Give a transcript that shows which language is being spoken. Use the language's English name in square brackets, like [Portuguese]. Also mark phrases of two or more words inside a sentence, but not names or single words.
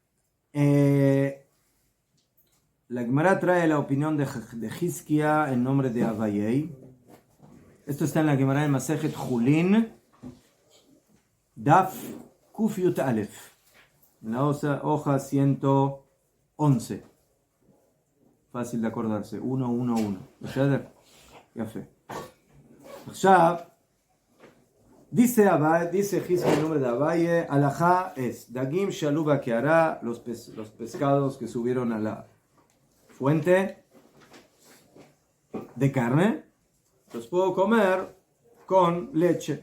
[Spanish] La Gemara trae la opinión de Hizkia en nombre de Abayei. Esto está en la Gemara de [Hebrew] מסכת חולין דף קוף יוד אלף, [Spanish] en la hoja 111. Fácil de acordarse, 111. [Hebrew] בסדר? יפה. עכשיו, [Spanish] dice Hizkia en nombre de Abaye, halajá es [Hebrew] דגים שעלו בקערה, [Spanish] los pescados que subieron a la fuente de carne, los puedo comer con leche.